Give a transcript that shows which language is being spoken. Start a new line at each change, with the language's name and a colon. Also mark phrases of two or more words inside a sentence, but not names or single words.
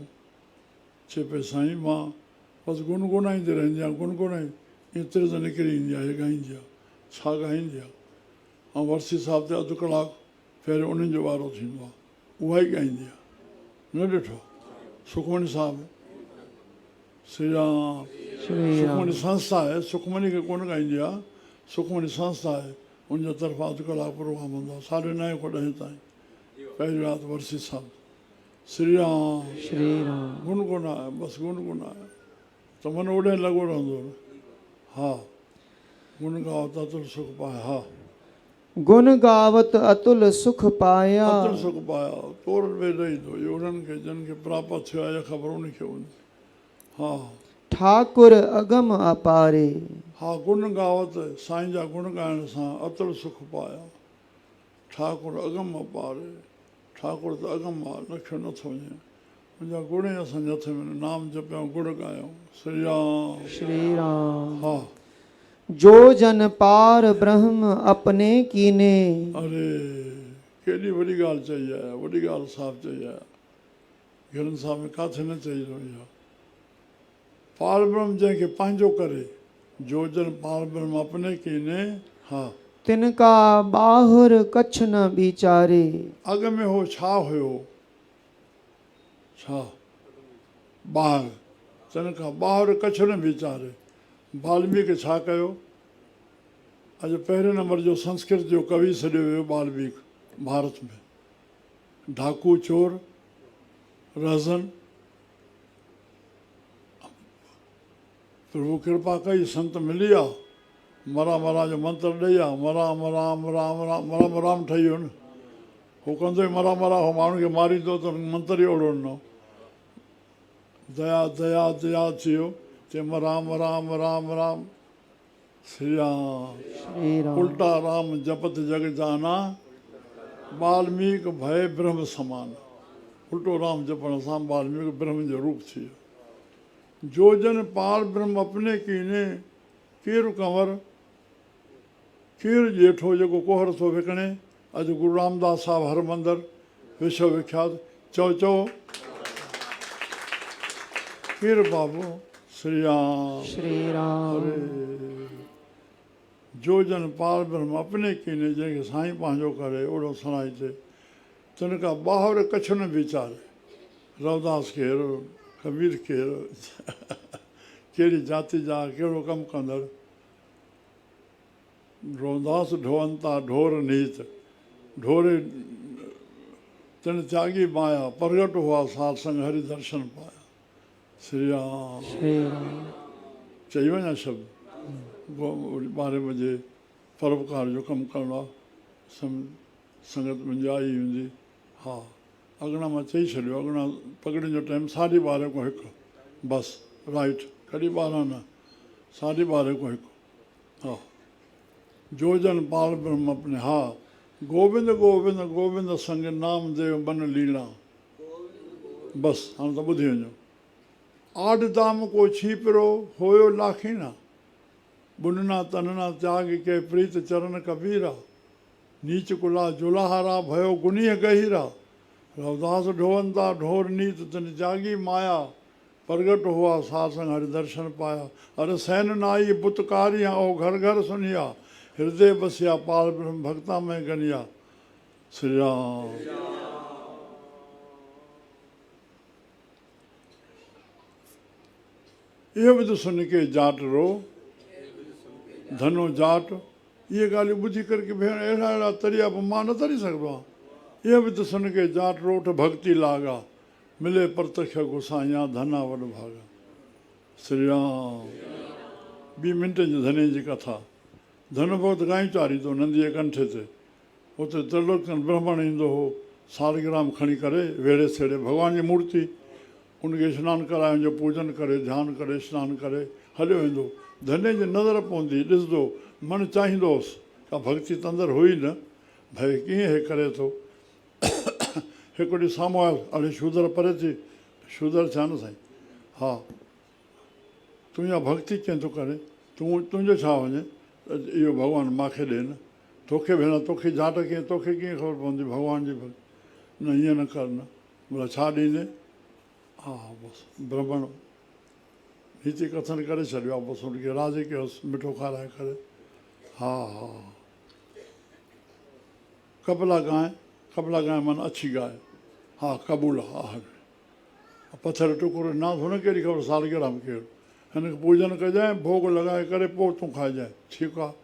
Sindhi: चए पई साईं मां बसि गुनगुनाईंदी रहंदी आहियां, गुनगुनाई ईअं तिर्द निकिरी ईंदी आहे, हीअ ॻाईंदी आहे। छा ॻाईंदी आहे? ऐं वर्सी साहिब ते अधु कलाकु पहिरियों उन्हनि जो वारो थींदो आहे, उहा ई ॻाईंदी आहे। न ॾिठो सुखमणी साहिबु? श्री राम। सुखमणी संस्था आहे, सुखमणी खे कोन ॻाईंदी आहे, सुखमणी संस्था आहे, उनजे तरफ़ां अधु कलाकु प्रोग्राम हूंदो आहे 9:30 खां 10 ताईं। पहिरीं राति वर्सी साहिबु। श्री राम। श्री राम। गुनगुनाए बसि गुनगुनाए त मन ओॾे लॻो रहंदो न। हा गुण गाओ त अतुल सुख पाए। हा
Punjabi: ਗੁਣ ਗਾਵਤ ਅਤੁਲ ਸੁਖ ਪਾਇਆ। ਅਤੁਲ ਸੁਖ ਪਾਇਆ ਤੋੜ ਮੇਂ ਰਹੀ ਦੋ।
Sindhi: ये उन्हनि खे जिन खे प्राप्त थियो आहे ख़बर उनखे हूंदी। हा
Punjabi: ਠਾਕੁਰ ਅਗਮ ਅਪਾਰੇ।
Sindhi: हा
Punjabi: ਗੁਣ ਗਾਵਤ
Sindhi: साईं जा गुण ॻाइण सां
Punjabi: ਅਤੁਲ ਸੁਖ ਪਾਇਆ। ਠਾਕੁਰ ਅਗਮ ਅਪਾਰੇ,
Sindhi: ठाकुर त अगम आहे, लखियो नथो वञे। मुंहिंजा गुण ई असांजे हथ में नाम जपियूं गुण ॻायूं। श्री राम। श्री राम। हा
Punjabi: ਜੋ ਜਨ ਪਾਰ ਬ੍ਰਹਮ ਅਪਨੇ ਕੀਨੇ।
Sindhi: अरे केॾी वॾी ॻाल्हि चई आहे, वॾी ॻाल्हि साहिबु चई आहे। गिरन साहिब में किथे न चई रही आहे। पार ब्रह्म जंहिंखे पंहिंजो करे,
Punjabi: ਜੋ ਜਨ ਪਾਰ ਬ੍ਰਹਮ ਅਪਨੇ ਕੀਨੇ।
Sindhi: हा
Punjabi: ਤਿਨਕਾ ਬਾਹੁਰ ਕਛ ਨ ਵਿਚਾਰੇ।
Sindhi: अॻ में हो छा हुयो? छा ॿाहिरि?
Punjabi: ਤਿਨਕਾ ਬਾਹਿਰਿ ਕਛ ਨ ਵੀਚਾਰੇ।
Sindhi: वाल्मीकि छा कयो? अॼु पहिरें नंबर जो संस्कृत जो कवि सॾियो वियो वाल्मीकि भारत में। डाकू चोर रहज़न प्रभु कृपा कई, संत मिली विया, मरा मरा जो मंत्र ॾेई आहे। मराम राम राम राम मरम राम ठही वियो न। हू कंदो ई मरा मरा, हो माण्हू खे मारींदो त मंत्र ई ओड़ो ॾिनो। दया दया दया थी वियो। चए राम राम राम राम। श्री राम।
Awadhi: उल्टा राम जपत जग जाना, वाल्मीकि भय ब्रह्म समान।
Sindhi: उल्टो राम जपण सां वाल्मीकि ब्रह्म जो रूप थी वियो।
Punjabi: ਜੋ ਜਨ ਪਾਰ ਬ੍ਰਹਮ ਅਪਨੇ ਕੀਨੇ,
Sindhi: केरु कंवर केरु ॼेठो जेको कोहर थो विकिणे। अॼु गुरु रामदास साहिबु हर मंदरु विश्व विख्यात। चओ चओ केरु बाबू? श्री राम। श्री राम। अरे
Punjabi: ਜੋ ਜਨ ਪਾਰ ਬ੍ਰਹਮ ਅਪਨੇ ਕੀਨੇ,
Sindhi: जंहिंखे साईं पंहिंजो करे ओड़ो सणाई थिए।
Punjabi: ਤਿਨਕਾ ਬਾਹਿਰਿ ਕਛ ਨ ਵੀਚਾਰੇ।
Sindhi: रवदास केरु, कबीर केरु, कहिड़ी जाति जा, कहिड़ो कमु कंदड़।
Punjabi: ਰਵਦਾਸ ਢੋਅੰਤਾ ਢੋਰ ਨੀਤ, ਢੋਰੇ ਤਿਨ ਤਿਆਗੀ ਮਾਇਆ, ਪ੍ਰਗਟ ਹੁਆ ਸਾਰ ਸੰਗ ਹਰਿ ਦਰਸ਼ਨ ਪਾਇਆ।
Sindhi: श्री राम। चई वञा शब्द। 12 बजे परोपकार जो कमु करिणो आहे। संगत मुंहिंजी आई हूंदी। हा अॻिना मां चई छॾियो। अॻिना पगड़ियुनि जो टाइम 12:30 खां 1 बसि राइट। कॾहिं 12 न, 12:30 खां 1। हा
Punjabi: ਜੋ ਜਨ ਪਾਲ ਬ੍ਰਹਮ ਅਪਨੇ। ਹਾ ਗੋਵਿੰਦ ਗੋਵਿੰਦ ਗੋਵਿੰਦ ਸੰਗ ਨਾਮ ਦੇਵ ਬਨ ਲੀਲਾ।
Sindhi: बसि हाणे त ॿुधी वञो।
Punjabi: ਆਡ ਦਾਮ ਕੋ ਛੀਪਰੋ ਹੋਯੋ ਲਾਖੀਨਾ, ਬੁਨਨਾ ਤਨਨਾ ਤਿਆਗ ਕੇ ਪ੍ਰੀਤ ਚਰਣ ਕਬੀਰਾ। ਨੀਚ ਕੁਲਾ ਜੁਲਾਹਾਰਾ ਭਯੋ ਗੁਨੀਹ ਗਹੀਰਾ। ਰਵਦਾਸ ਢੋਅੰਤਾ ਢੋਰ ਨੀਤ ਤਿਨ ਤਿਆਗੀ ਮਾਇਆ, ਪ੍ਰਗਟ ਹੁਆ ਸਾਰ ਸੰਗ ਹਰਿ ਦਰਸ਼ਨ ਪਾਇਆ। ਅਰੇ ਸੈਨ ਨਾਈ ਬੁਤਕਾਰੀਆਂ ਓ ਘਰ ਘਰ ਸੁਨਿਆ, ਹਿਰਦੇ ਬਸਿਆ ਪਾਲ ਬ੍ਰਹਮ ਭਗਤਾ ਮੇਂ ਗਨਿਆ।
Sindhi: श्री राम। इहो बि त
Punjabi: ਸੁਨ ਕੇ ਜਾਟ ਰੋ
Sindhi: धनो जाट, इहे ॻाल्हियूं ॿुधी करे की भेण अहिड़ा अहिड़ा तरिया बि मां न तरी सघंदो आहियां। इहो बि त
Punjabi: ਸੁਨ ਕੇ ਜਾਟ ਰੋਟ ਭਗਤਿ ਲਾਗਾ, ਮਿਲੇ ਪ੍ਰਤੱਖ ਗੁਸਾਈਆ ਧਨਾ ਵਡ ਭਾਗਾ।
Sindhi: श्री राम। 2 मिंट जी धने जी कथा। धन भक्त गांई चारी थो नंदीअ कंठे ते, उते त्रिलोकन ब्राह्मण ईंदो हो, सालग्राम खणी करे वेड़े सेड़े भॻवान जी मूर्ति, उनखे सनानु कराए उनजो पूजन करे ध्यानु करे सनानु करे हलियो वेंदो। धने जी नज़र पवंदी, ॾिसंदो, मन चाहींदो हुउसि, का भक्ति त अंदरि हुई न, भई कीअं हे करे थो। हिकु ॾींहुं साम्हूं आयो, अड़े शूदर परे थी, शूदर छा न साईं, हा तुंहिंजा भक्ति कीअं थो करे, तुंहिंजो छा वञे, इहो भॻवानु मूंखे ॾे न, तोखे भेण तोखे जाट कीअं, तोखे कीअं ख़बर पवंदी भॻवान जी भक्ति, न ईअं न कर न, भला छा ॾींदे, हा बसि ब्राह्मण नीति कथन करे छॾियो आहे, बसि हुनखे राज़ी कयोसि मिठो खाराए करे। हा हा कबला गांइ माना अछी गांइ, हा क़बूल, हा पथर टुकुर ना हुन कहिड़ी ख़बर सालगिराह कहिड़ो, हिनखे पूजन कजांइ भोग लॻाए करे पोइ तूं खाइजांइ, ठीकु आहे।